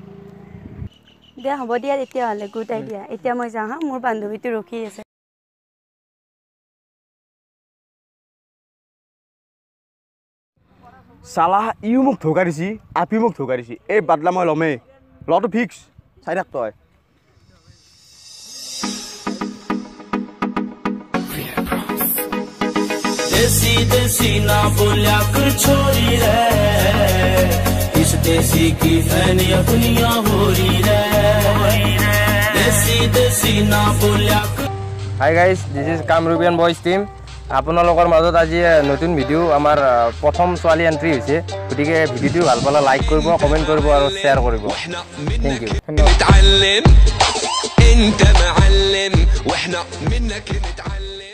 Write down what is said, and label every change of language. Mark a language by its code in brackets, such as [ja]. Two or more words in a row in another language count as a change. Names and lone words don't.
[as] দিয়া হ'ব দিয়া তেতিয়াহ'লে [en] good idea [as] এতিয়া মই যাওঁ হা মোৰ বান্ধৱীটো ৰখি আছে সালা ইও মোক ধোকা দিছি আপি মোক ধোকা দিছি এই বাদলা মই ল'মেই ল'টো ফিক্স চাই থাক তই [bgc] देसी ना बोलिया कर छोरी रे इस देसी की फैन अपनिया हो रही रे देसी ना बोलिया [en] Hi guys this is [as] কামৰুপিয়ান বয়জ টিম আপোনালোকৰ মাজত আজি নতুন ভিডিঅ' আমাৰ প্ৰথম ছোৱালী এণ্ট্ৰি হৈছে গতিকে ভিডিঅ'টো ভাল পালে লাইক কৰিব কমেণ্ট কৰিব আৰু শ্বেয়াৰ কৰিব [en] thank you [ar] نتعلم انت معلم واحنا منك نتعلم